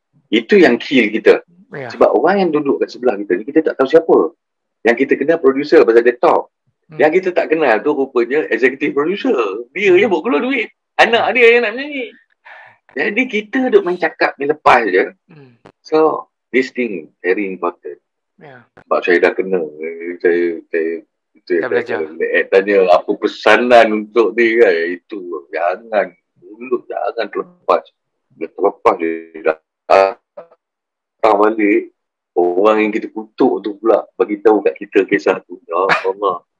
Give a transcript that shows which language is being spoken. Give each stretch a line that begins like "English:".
Malay: Itu yang kill kita. Sebab orang yang duduk kat sebelah kita ni, kita tak tahu siapa. Yang kita kenal producer pasal dia talk. Yang kita tak kenal tu rupanya executive producer. Dia je buat keluar duit. Anak dia yang nak menyanyi. Jadi kita duduk main cakap ni lepas je.
English: So, this thing very important.
Malay: Sebab saya dah kena. Saya belajar. Tanya apa pesanan untuk dia kan. Itu jangan. Mulut jangan terlepas. Dia terlepas dia dah datang balik. Orang yang kita kutuk tu pula bagi tahu kat kita kisah tu. Ya Allah.